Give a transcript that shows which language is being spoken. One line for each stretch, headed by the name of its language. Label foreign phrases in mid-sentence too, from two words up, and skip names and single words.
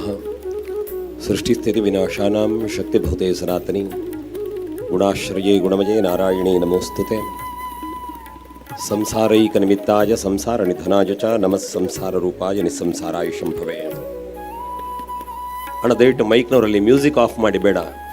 Sanskrit: ಸೃಷ್ಟಿಸ್ಥಿತಿ ವಿನಾಶಾನಾಂ ಶಕ್ತಿಭೂತೆ ಸನಾತನಿ ಗುಣಾಶ್ರಯೇ ಗುಣಮಯೇ ನಾರಾಯಣೇ ನಮೋಸ್ತುತೆ. ಸಂಸಾರೈಕ ನಿಮಿತ್ತಾಯ ಸಂಸಾರ ನಿಧನಾಯ ಚ ನಮಃ ಸಂಸಾರ ರೂಪಾಯ ನಿಸ್ಸಂಸಾರಾಯ ಶಂಭವೇ.
Kannada: ಅಣ್ಣ ದಯವಿಟ್ಟು ಮೈಕ್ನವರಲ್ಲಿ
English: music off
Kannada: ಮಾಡಿ ಬೇಡ.